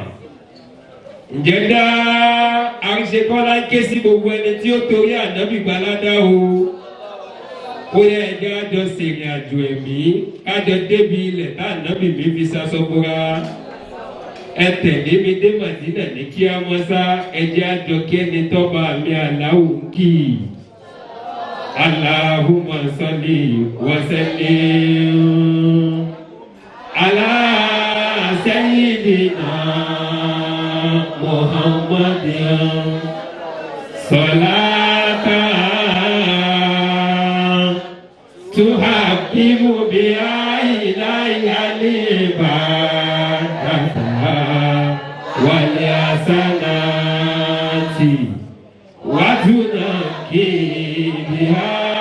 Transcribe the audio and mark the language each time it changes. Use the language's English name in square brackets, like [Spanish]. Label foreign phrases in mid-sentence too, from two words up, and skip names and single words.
[Yoruba] Ǹjẹ́ dá àríṣekọ́lá ń ké sí gbogbo ẹni tí ó torí ànábì gbaládá o. Ó yẹ ẹjọ́ àjọ ṣèrìn àjò ẹ̀mí kájọ débi ilẹ̀ tá ànábì mi fi ṣaṣọ́búra. Ẹ tẹ̀lé mi dé Màdínà ní kí á mọ́ sá ẹjẹ́ àjọ kí ẹni tọ́ba mi aláwò ń kì í. [Arabic] اللهم صل وسلم على سيدنا محمد صلاة تحبب بها إلي العبادة والحسنات وتنقي بها